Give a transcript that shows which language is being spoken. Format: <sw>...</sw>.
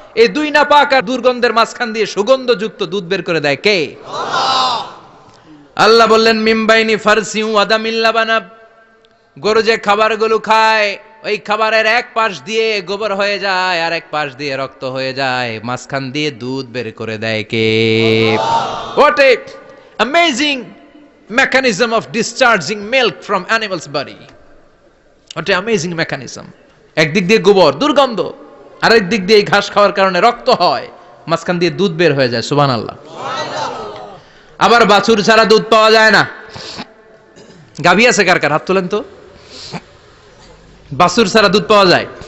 <bn>এই দুই নাপাক আর দুর্গন্ধের মাঝখান দিয়ে সুগন্ধযুক্ত দুধ বের করে দেয় কে? আল্লাহ বললেন</bn> <ar>মিমবাইনি ফারসিউ ওয়াদামিল লাবানা,</ar> <bn>গরু যে খাবারগুলো খায় ওই খাবারের এক পাশ দিয়ে গোবর হয়ে যায় আর এক পাশ দিয়ে রক্ত হয়ে যায়, মাঝখান দিয়ে দুধ বের করে দেয় কে?</bn> <en>What a amazing mechanism of discharging milk from animals body. What a amazing mechanism.</en> <bn>একদিক দিয়ে গোবর দুর্গন্ধ, আরেক দিক দিয়ে ঘাস খাওয়ার কারণে রক্ত হয়, মাঝখান দিয়ে দুধ বের হয়ে যায়। সুবহানাল্লাহ। আবার বাছুর ছাড়া দুধ পাওয়া যায় না। গাভী আছে কার কার? হাত তোলেন তো। বাছুর ছাড়া দুধ পাওয়া যায়?</bn>